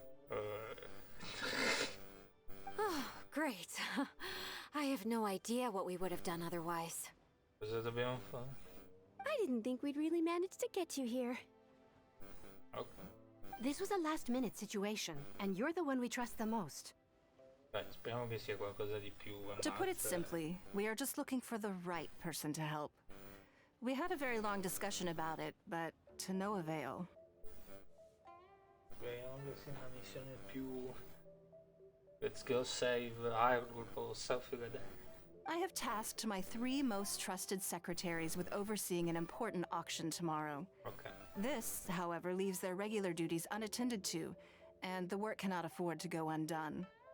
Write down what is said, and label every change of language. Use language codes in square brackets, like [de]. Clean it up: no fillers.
[en] Oh, great. I have no idea what we would have done otherwise. [it] Cosa dobbiamo fare? [en] I didn't think we'd really manage to get you here. Ok. This was a last-minute situation, and you're the one we trust the most. [it] Beh, speriamo che sia qualcosa di più. [en] To put it simply, we are just looking for the right person to help. We had a very long discussion about it, but to no avail. [it] Speriamo che sia una missione più... [en] Let's go save Hyrule for self-redemption. I have tasked my 3 most trusted secretaries with overseeing an important auction tomorrow. Ok. This, however, leaves their regular duties unattended to, and the work cannot afford to go undone.